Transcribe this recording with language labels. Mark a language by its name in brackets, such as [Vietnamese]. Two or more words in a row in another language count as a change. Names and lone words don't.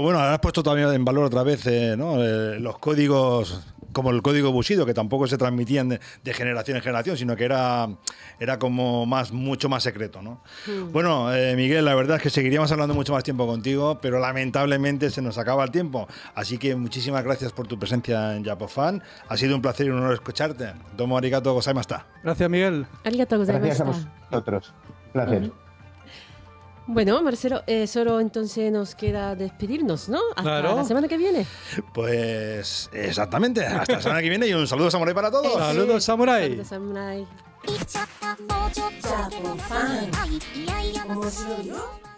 [Spanish] Bueno, ahora has puesto también en valor otra vez los códigos, como el código Bushido, que tampoco se transmitían de generación en generación, sino que era como mucho más secreto, ¿no? Bueno, Miguel, la verdad es que seguiríamos hablando mucho más tiempo contigo, pero lamentablemente se nos acaba el tiempo. Así que muchísimas gracias por tu presencia en Japofan. Ha sido un placer y un honor escucharte. [Japanese] どうもありがとうございました. [Spanish] Gracias, Miguel. [Japanese] Arigatou [Spanish] Gracias a [Japanese] gozaimashita. [Spanish] vosotros. Placer. Bueno, Marcelo, solo entonces nos queda despedirnos, ¿no? Hasta Claro. la semana que viene. Pues exactamente. Hasta la semana que viene y un saludo samurai para todos. Saludos, samurái. Saludos, samurai. [Japanese] いっちゃったもうちょっと Japofan. いやいや面白いよ。